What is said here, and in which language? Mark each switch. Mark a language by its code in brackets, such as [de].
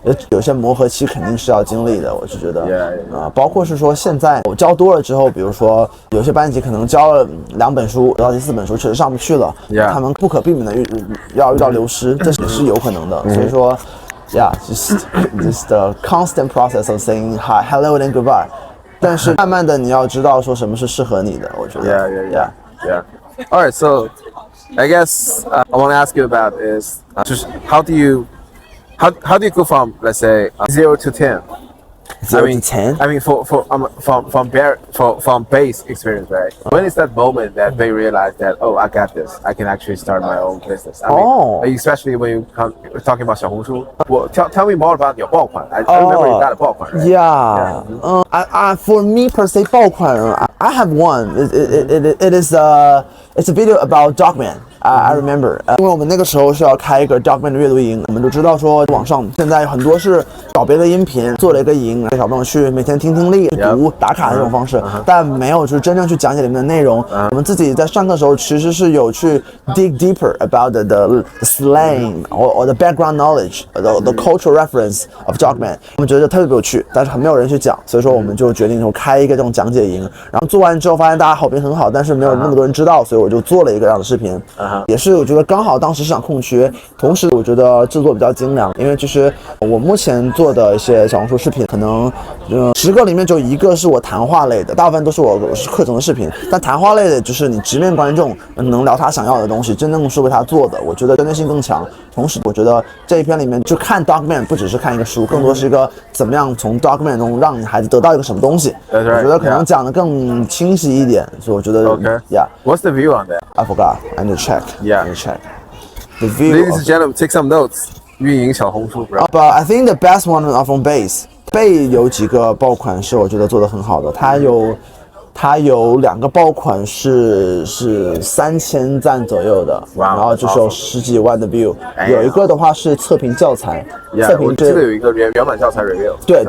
[zh] 有些磨合期肯定是要经历的，我是觉得，包括是说现在我教多了之后，比如说有些班级可能教了2本书到第4本书确实上不去了，他们不可避免的要遇到流失，这也是有可能的，所以说 [en] just the constant process of saying hi, hello and goodbye， [zh] 但是慢慢的你要知道说什么是适合你的，我觉得 [en] yeah. All right, so I guess I want to ask you about is just how do you go from, let's say, 0 to 10? 0 to 10? I mean, from base experience, right? When is that moment that they realize that, oh, I got this. I can actually start my own business. I mean, especially when you're talking about 小红书. Well, tell me more about your 爆款. I remember you got a 爆款, right? Yeah. For me per se, 爆款, I have one. It's a video about Dogman.I remember， [zh] 因为我们那个时候是要开一个 Dogman 的阅读营，我们就知道说网上现在很多是找别的音频做了一个营，给小朋友去每天听力、读打卡的这种方式，但没有就是真正去讲解里面的内容。我们自己在上课的时候其实是有去 [en] dig deeper about the slang or the background knowledge, the cultural reference of Dogman。 [zh] 我们觉得特别有趣，但是没有人去讲，所以说我们就决定说开一个这种讲解营。然后做完之后发现大家好评很好，但是没有那么多人知道，所以我就做了一个这样的视频。也是我觉得刚好当时市场空缺，同时我觉得制作比较精良，因为就是我目前做的一些小红书视频，可能10个里面就1个是我谈话类的，大部分都是我课程的视频。但谈话类的就是你直面观众，能聊他想要的东西，真正是为他做的，我觉得针对性更强。同时我觉得这一篇里面就看 Dogman 不只是看一个书，更多是一个怎么样从 Dogman 中让你孩子得到一个什么东西。我觉得可能讲的更清晰一点，所以我觉得 [en] yeah. What's the view on that? I forgot. I need to check. Yeah. I need to check. The view. Ladies and gentlemen, take some notes. [zh] 运营小红书 bro. [en] But I think the best one are from base. [zh] 贝有几个爆款是我觉得做得很好的，它有2个爆款是3000赞左右的，然后就是有10几万的 view。有一个的话是测评教材，测评这个有一个原版教材 review。对，